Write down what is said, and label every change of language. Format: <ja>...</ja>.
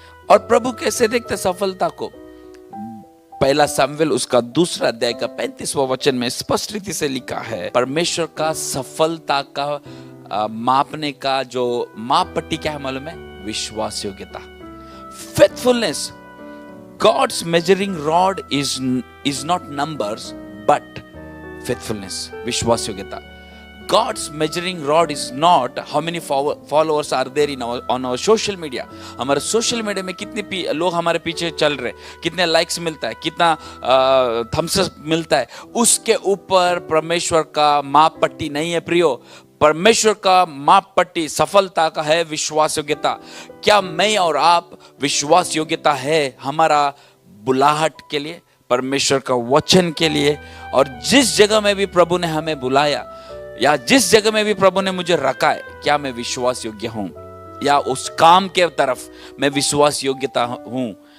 <hi>और प्रभु कैसे देखते सफलता को, पहला शमूएल उसका 2 अध्याय का 35वां वचन में स्पष्ट रीति से लिखा है। परमेश्वर का सफलता का मापने का जो मापपट्टी क्या है मालूम है? विश्वास योग्यता, faithfulness.</hi> <en>God's measuring rod is not numbers but faithfulness,</en> <hi>विश्वास योग्यता।</hi> <en>God's measuring rod is not how many followers are there on our social media।</en> <hi>हमारे सोशल मीडिया में कितने लोग हमारे पीछे चल रहे, कितने लाइक्स मिलता है, कितना थम्स अप मिलता है, उसके ऊपर परमेश्वर का माप पट्टी नहीं है प्रियो। परमेश्वर का माप पट्टी सफलता का है विश्वास योग्यता। क्या मैं और आप विश्वास योग्यता है हमारा बुलाहट के लिए, परमेश्वर का वचन के लिए, और जिस जगह में भी प्रभु ने हमें बुलाया या जिस जगह में भी प्रभु ने मुझे रखा है, क्या मैं विश्वास योग्य हूं, या उस काम के तरफ मैं विश्वास योग्यता हूं।</hi>